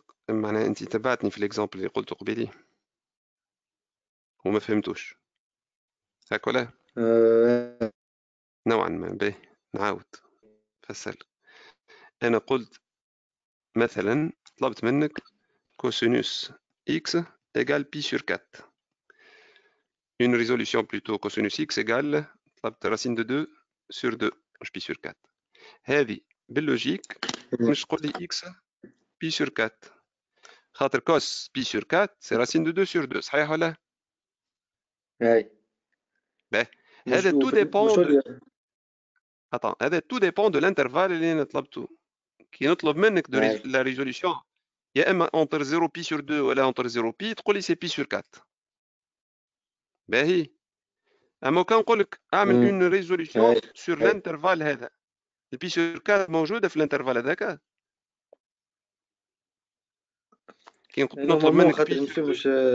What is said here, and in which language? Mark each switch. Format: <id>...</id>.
<ar>معناها انت تبعتني في الاكزامبل اللي قلته قبيلي وما فهمتوش هاك ولا نوعا ما. به نعاود فسر. انا قلت مثلا طلبت منك</ar> <fr>cosinus x égale pi sur 4. Une résolution plutôt cosinus x égale</fr> <ar>طلبت</ar> <fr>racine de 2 sur 2</fr> <ar>مش</ar> <fr>pi sur 4.</fr> <ar>هذه باللوجيك مش تقول لي</ar> <fr>x pi sur 4</fr> <ar>خاطر</ar> <fr>cos pi sur 4 c'est racine de 2 sur 2</fr> <ar>صحيح ولا؟ هاي هذا</ar> <fr>tout dépend de... Attends, هذا tout dépend de l'intervalle</fr> <ar>اللي انا طلبته. كي نطلب منك</ar> <fr>la résolution</fr> <ar>يا اما</ar> <fr>entre 0 pi sur 2</fr> <ar>ولا</ar> <fr>entre 0 pi</fr> <ar>تقول لي</ar> <fr>c'est pi sur 4.</fr> <ar>باهي اما كان نقول لك اعمل</ar> <fr>une résolution sur l'intervalle</fr> <ar>هذا البي</ar> <fr>sur 4</fr> <ar>موجوده في الانترفال هذاك. كي نطلب منك بي مش</ar>